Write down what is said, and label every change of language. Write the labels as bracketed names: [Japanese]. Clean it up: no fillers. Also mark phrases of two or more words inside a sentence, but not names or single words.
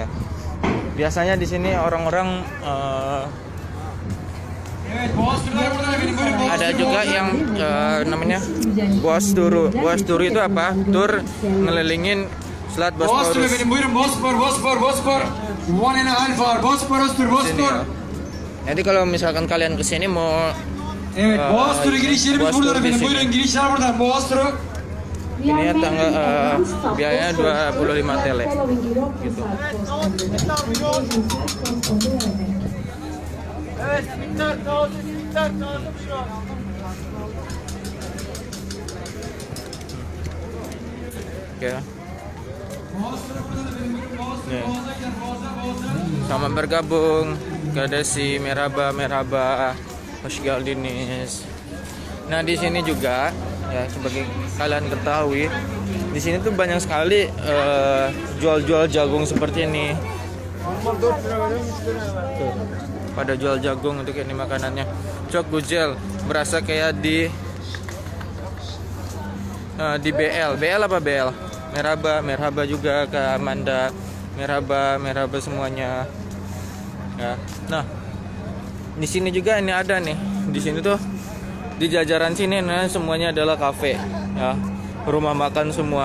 [Indonesian] Biasanya di sini orang-orang ada juga yang namanya Boğaz Turu. Boğaz Turu itu apa? Tur ngelilingin Selat Bosporus. Bosfor. [English] One and a half hour. [Indonesian] Bosporus tur Bosfor. Jadi kalau misalkan kalian kesini mau [Turkish] Evet, Boğaz turu girişlerimiz buradan efendim. Buyurun girişler buradan. Boğaz turu. [Indonesian] Ini tanggal biayanya 25 TL gitu. [Turkish] Evet, bitter taze şu an. [Indonesian] Oke. Nih. Selamat bergabung ke Desi [Turkish] Merhaba Hoşgeldiniz. [Indonesian] Nah, di sini juga ya, sebagai kalian ketahui, di sini tuh banyak sekali jual-jual jagung seperti ini. Tuh, pada jual jagung untuk ini makanannya. [Turkish] Çok güzel, [Indonesian] berasa kayak di BL apa BL? Merhaba juga ke Amanda. Merhaba semuanya. Ya. Nah, di sini juga ini ada nih. Di sini tuh di jajaran sini semuanya adalah kafe ya, rumah makan semua.